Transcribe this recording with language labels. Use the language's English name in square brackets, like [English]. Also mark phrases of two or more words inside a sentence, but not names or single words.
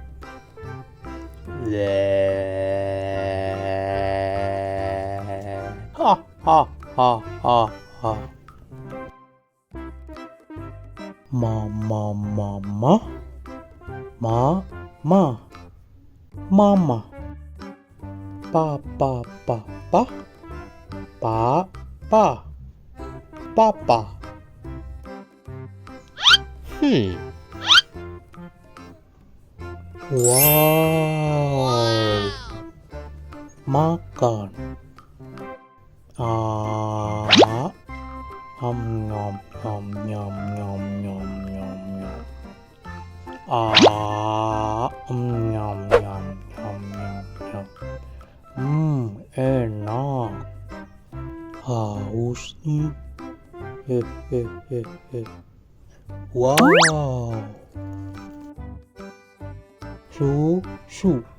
[Indonesian] Le. Ha ha ha ha ha. Mama mama. Mama. Papa. Papa. Wow. Makan. Nom nom nom nom nom nom nom. Nyam nyam nyam nyam nyam. Enak. Haus nih. Wow. Susu.